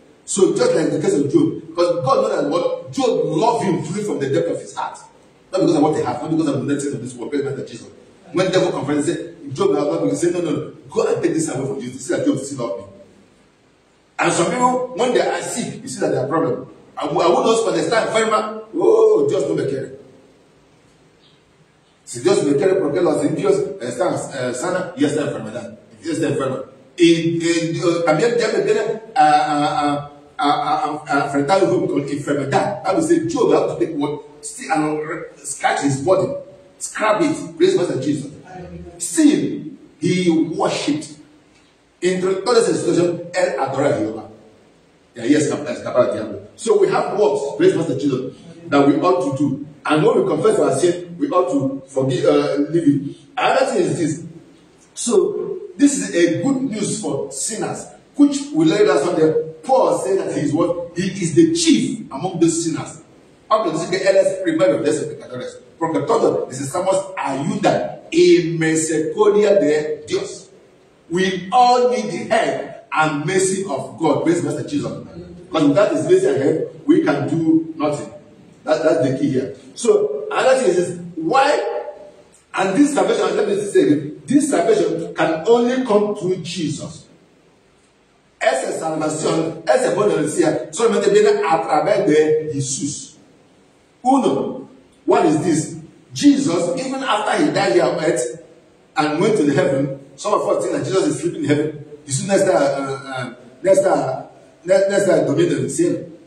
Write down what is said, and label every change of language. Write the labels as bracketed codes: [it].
[en] So just like the case of Job, because God knows that what Job loved him truly from the depth of his heart. Not because of what he has, not because of the things of this world, but Jesus. When the devil confronted, he said, Job has not been saying, no, go and take this away from you. You see that Job still love me. And some people, when they are sick, you see that they have problem. I will not understand, [es] enferma, Dios no me quiere. Si Dios me quiere porque los impíos están sanos y esta enfermedad. Esta enferma. Y también ya me viene a enfrentar con enfermedad. [en] I will say, Job have to take one, still and scratch his body, scrap it, praise God Jesus. Still, he worshipped. [es] Entre todas esas situaciones, él adora a Jehová. Y ahí escapar al diablo. [en] So we have works, praise God Jesus, that we ought to do. And when we confess our sin, we ought to forgive, leave it. Another thing is this. So, this is a good news for sinners, which we laid us on there. Paul said that he is what? He is the chief among those sinners. [es] Aunque dice que Él es primero de esos pecadores. Porque todos necesitamos ayuda y misericordia de Dios. [en] We all need the help and mercy of God. Praise Master Jesus. Because without His mercy and help, we can do nothing. That's the key here. So, another thing is why, and this salvation, let me say it, this salvation can only come through Jesus. [es] Esa salvación, ese bon de decir, solamente viene a través de Jesús. [en] Uno, what is this? Jesus, even after He died here on earth and went to the heaven, some of us think that Jesus is sleeping in heaven. [es] Jesús no está durmiendo en el cielo.